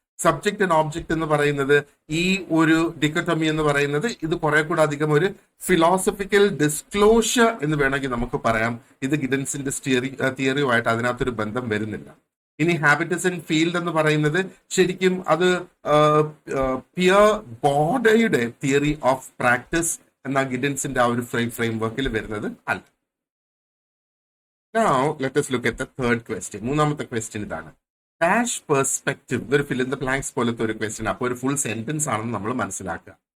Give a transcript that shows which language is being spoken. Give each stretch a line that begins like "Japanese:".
Malayalam: Subject and object എന്ന് പറയുന്നത്, ഈ ഒരു ഡിക്കോട്ടമി എന്ന് പറയുന്നത് ഇത് കുറെ കൂടെ അധികം ഒരു ഫിലോസഫിക്കൽ ഡിസ്ക്ലോഷർ എന്ന് വേണമെങ്കിൽ നമുക്ക് പറയാം. ഇത് ഗിഡൻസിന്റെ തിയറിയുമായിട്ട് അതിനകത്തൊരു ബന്ധം വരുന്നില്ല. ഇനി ഹാബിറ്റസ് ആൻഡ് ഫീൽഡ് എന്ന് പറയുന്നത് ശരിക്കും അത് പിയർ ബോർഡയുടെ തിയറി ഓഫ് പ്രാക്ടീസ് എന്ന ഗിഡൻസിന്റെ ആ ഒരു ഫ്രെയിം വർക്കിൽ വരുന്നത് അല്ല.
English: Now let us look at the third question.
Malayalam: മൂന്നാമത്തെ ക്വസ്റ്റ്യൻ ഇതാണ്. ഡാഷ് പെർസ്പെക്റ്റീവ്, ഇതൊരു ഫിൽ ഇൻ ദ ബ്ലാങ്ക്സ് പോലത്തെ ഒരു ക്വസ്റ്റ്യൻ. അപ്പോൾ ഒരു ഫുൾ സെന്റൻസ് ആണെന്ന് നമ്മൾ മനസ്സിലാക്കുക.